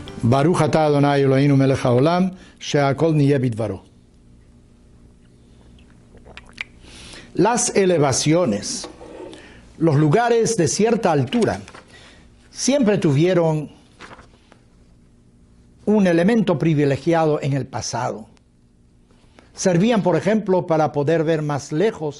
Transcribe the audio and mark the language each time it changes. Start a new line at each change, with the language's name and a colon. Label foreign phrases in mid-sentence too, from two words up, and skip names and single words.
Hebrew: ברוך אתה אדוני אלוהינו מלך העולם שהכל נהיה בדברו.
Spanish: Las elevaciones, los lugares de cierta altura, siempre tuvieron un elemento privilegiado en el pasado. Servían, por ejemplo, para poder ver más lejos.